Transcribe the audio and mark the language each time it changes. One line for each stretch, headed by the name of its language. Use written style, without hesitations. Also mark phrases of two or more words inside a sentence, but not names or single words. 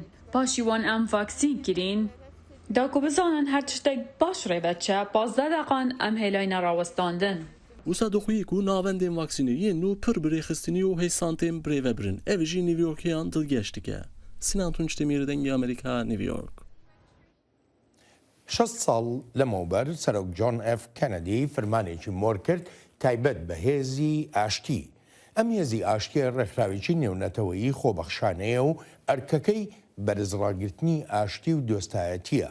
Kurdish: Paşî wan em vaksîn kirîn. Da ku bizanin her tiştek baş rêve çe, 15 deqan em hêlayîna rawestandin. Wisa dixwî ku navendên vaksîneyê nû pir birêxistinî û hêsantên birêvebirin. Ev jî New Yorkiyan dilgeş dike. Sinan Tunç Demîr, Dengê Amerîka, New York.
Central Kurdish: 6 ساڵ لەمەوبەر سەرۆک جۆن ئەف کەنەدی فەرمانێکی مۆر کرد تایبەت بە هێزی ئاشتی. ئەم هێزی ئاشتیە ڕێکخراوێکی نێونەتەوەیی خۆبەخشانەیە و ئەرکەکەی بەرزڕاگررتنی ئاشتی و دۆستایەتیە.